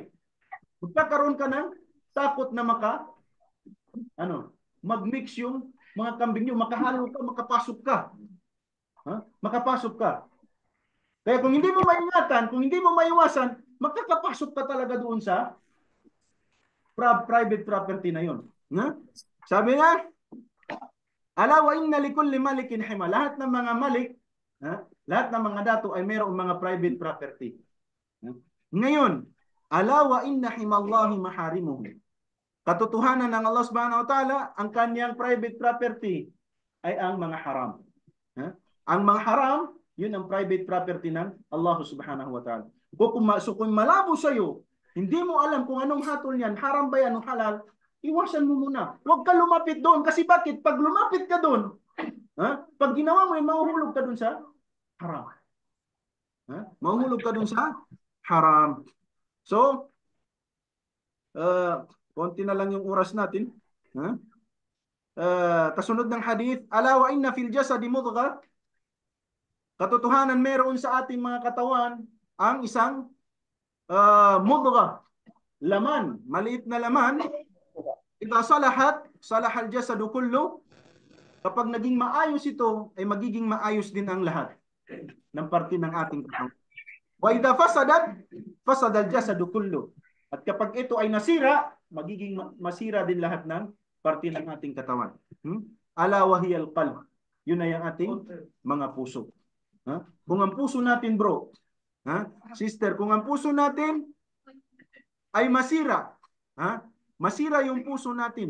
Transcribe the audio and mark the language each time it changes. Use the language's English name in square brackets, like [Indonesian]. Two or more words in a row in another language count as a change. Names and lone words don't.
[Filipino] Magkakaroon ka ng takot na mag-mix yung mga kambing nyo, makahalo ka, makapasok ka. Makapasok ka. Kaya kung hindi mo maingatan, kung hindi mo maiwasan, makakapasok ka talaga doon sa [English] private property [Filipino] na yun. Sabi nga, [Arabic] "ألا وإن لكل ملك حمى." [Filipino] Lahat ng mga malik, lahat ng mga dato ay mayroong mga [English] private property. [Filipino] Ngayon, [Arabic] "ألا وإن حمى الله محارمه." [Filipino] Katotohanan ng Allah [Arabic] سبحانه وتعالى, [Filipino] ang kanyang [English] private property [Filipino] ay ang mga haram. Ang mga haram, yun ang [English] private property [Filipino] ng Allah [Arabic] سبحانه وتعالى. [Filipino] So kung malabo sa'yo, hindi mo alam kung anong hatol niyan, haram ba yan o halal, iwasan mo muna. Huwag ka lumapit doon. Kasi bakit? Pag lumapit ka doon, pag ginawa mo yun, mahuhulog ka doon sa haram. Mahuhulog ka doon sa haram. So, konti na lang yung oras natin. Kasunod ng hadith, [Arabic] "ألا وإن في الجسد مضغة." [Filipino] Katotohanan meron sa ating mga katawan ang isang mudghah, laman, maliit na laman. [Arabic] "إذا صلحت صلح الجسد كله." [Filipino] Kapag naging maayos ito, ay magiging maayos din ang lahat ng parte ng ating katawan. [Arabic] "وإذا فسدت فسد الجسد كله." [Filipino] At kapag ito ay nasira, magiging masira din lahat ng parte ng ating katawan. [Arabic] "ألا وهي القلب." [Filipino] Yun ay ang ating mga puso. Kung ang puso natin, bro, sister, kung ang puso natin ay masira, masira yung puso natin.